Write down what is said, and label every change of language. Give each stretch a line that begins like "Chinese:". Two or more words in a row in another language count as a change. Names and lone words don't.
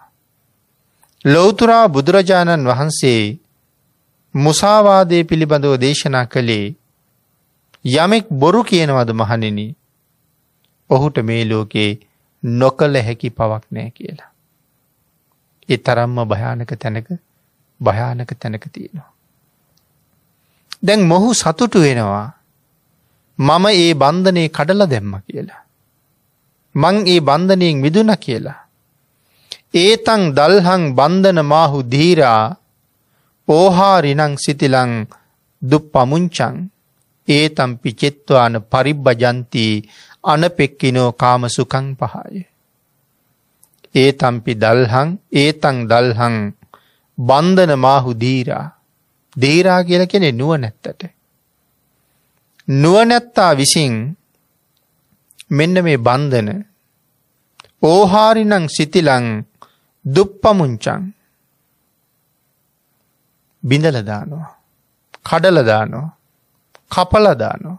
Sinhala: ලෞතර බුදුරජාණන් වහන්සේ මුසාවාදයේ පිළිබඳව දේශනා කළේ යමෙක් බොරු කියනවද මහණෙනි ඔහුට මේ ලෝකේ නොකල හැකි පවක් නැහැ කියලා. ඒ තරම්ම භයානක තැනක තියෙනවා. දැන් මොහු සතුටු වෙනවා මම ඒ බන්ධනේ කඩලා දැම්මා කියලා. මං ඒ බන්ධනයෙන් මිදුණා කියලා.
Pali: ඒතං දල්හං බන්ධන මාහු ධීරා ඕහාරිනං සිතිලං දුප්පමුංචං ඒතම් පිචෙත්වාන පරිබ්බජන්ති අනපෙක්කිනෝ කාම සුඛං පහය. ඒතම්පි දල්හං ඒතං දල්හං බන්ධන මාහු ධීරා.
Sinhala: ධීරා කියලා කියන්නේ නුවණැත්තට. නුවණැත්තා විසින් මෙන්න මේ බන්ධන
Pali: ඕහාරිනං සිතිලං දුප්පමුංචං
Sinhala: බිඳලා දානවා, කඩලා දානවා, කපලා දානවා.